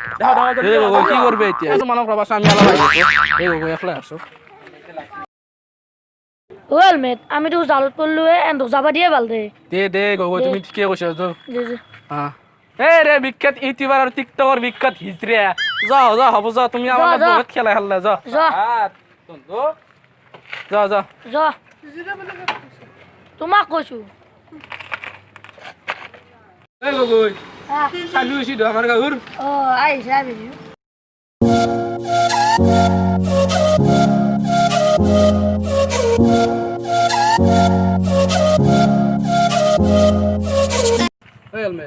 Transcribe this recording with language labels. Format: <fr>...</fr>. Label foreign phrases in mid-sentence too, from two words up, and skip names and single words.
<as>এই গগৈ কি কৰবি এতিয়া তোমালোক ৰবাচোন আমি অলপ আহি আছো এই গগৈ একলাই আছো ও হেলমেট আমি তো জালত পড়লো এন্দক যাবা দিয়ে ভাল দে দে গগৈ তুমি ঠিকে কৈছা তো দে দে। এই ৰে বিখ্যাত ইউটিউবাৰ আৰু টিকটকৰ বিখ্যাত হিজৰা যা হ'ব যা তুমি আমাৰ যা। বহুত খেলা খেললা যা যা যা যা তোমাক কৈছো এই গগৈ আহ, চালু হৈছি আমাৰ গাঁৱৰ অ আহিছে আহিছে হেলমেট</as>